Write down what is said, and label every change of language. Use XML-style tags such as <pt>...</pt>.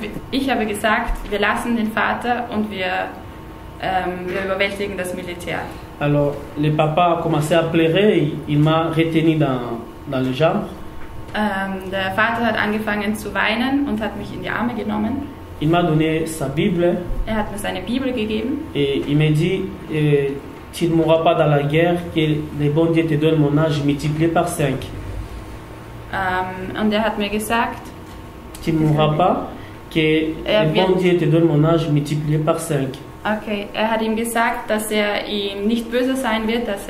<de>Ich habe gesagt, wir lassen den Vater und wir überwältigen das Militär.</de> <fr>Alors le papa a commencé à pleurer, il m'a retenu dans le jambe.</fr> <de>Der Vater hat angefangen zu weinen und hat mich in die Arme genommen.</de> <fr>Il m'a donné sa Bible.</fr> <de>Er hat mir seine Bibel gegeben.</de> <fr>Et il m'a dit, tu ne mourras pas dans la guerre, que le bon Dieu te donne mon âge multiplié par 5.</fr> <de>Und er hat mir gesagt,</de> <fr>tu ne mourras pas, que le bon Dieu te donne mon âge multiplié par 5.</fr> <de>Okay, er hat ihm gesagt, dass er ihm nicht böse sein wird,</de>